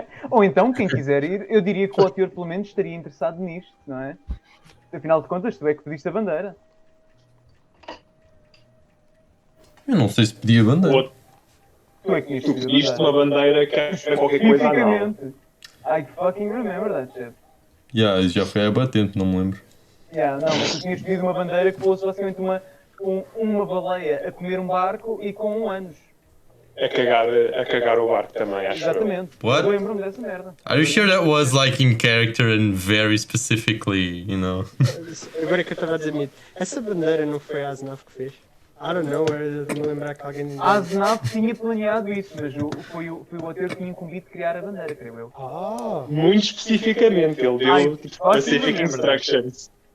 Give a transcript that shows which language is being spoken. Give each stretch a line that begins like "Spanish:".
Portuguese: Ou então, quem quiser ir, eu diria que o Otior pelo menos estaria interessado nisto, não é? Afinal de contas, tu é que pediste a bandeira. Eu não sei se pedia bandeira. Tu é que Tu pediste uma bandeira que era qualquer coisa não. Especificamente.
English: I fucking remember that shit.
Portuguese: Yeah, já foi a batente, não me lembro. Não, mas tu tinhas pedido uma bandeira que fosse basicamente uma baleia a comer um barco e com um ânus. A cagar o barco também, acho eu. Exatamente.
English: What?
Portuguese: Eu lembro-me dessa merda.
English: Are you sure that was like in character and very specifically, you know?
Portuguese: Agora que eu estava a dizer mito, essa bandeira não foi a Asnaf que fez?
English: I don't know,
Portuguese: eu me lembrar que alguém... A Asnaf tinha planeado isso, mas foi o Otior que tinha incumbido de criar a bandeira, creio eu. Muito especificamente, ele deu tipo,
English: specific instructions.